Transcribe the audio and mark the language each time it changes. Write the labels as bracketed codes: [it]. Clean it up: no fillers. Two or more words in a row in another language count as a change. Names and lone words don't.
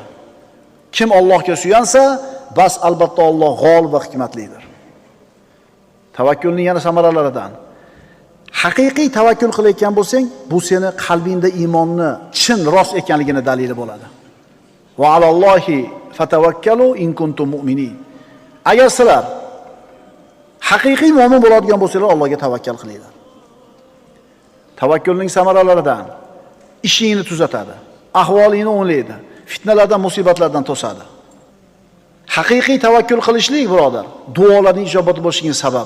[uz] Kim Allohga suyansa, bas albatta Alloh g'olib va hikmatlidir. Tavakkulning yana samaralaridan haqiqiy tavakkul qilayotgan bo'lsang, bu seni qalbingda iymonni chin rost ekanligini dalili bo'ladi. [ar] وعلى الله فتوكلوا إن كنتم مؤمنين. [uz] Agar sizlar haqiqiy mu'min bo'ladigan bo'lsanglar, Allohga tavakkal qilinglar. Tavakkulning samaralaridan ishingni tuzatadi, ahvolingni o'nglaydi, fitnalardan, musibatlardan to'sadi. Haqiqiy tavakkul qilishlik, birodar, duolarning ijobat bo'lishining sababi.